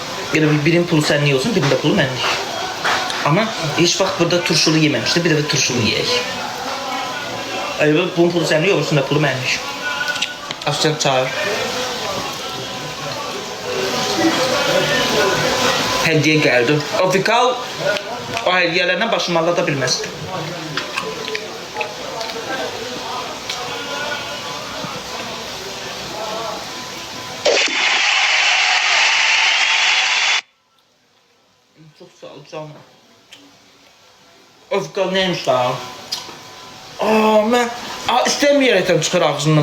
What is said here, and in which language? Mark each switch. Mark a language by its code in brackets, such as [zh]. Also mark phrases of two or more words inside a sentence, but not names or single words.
[az] Yəni birinin pulu sənlik olsun, birində pulu mənlik. Amma heç vaxt burada turşulu yeməmişdim, bir dəfə turşulu yeyək. Bunun pulu sənlik olsun da pulu mənlik. Afcan çağır. Hədiyyə gəldi. O Vikal o hədiyyələrlə başımı allada bilməz. [tr] Çok sağ ol canım. Özkan neymiş daha? Ben istemeyerek çıkar ağzından.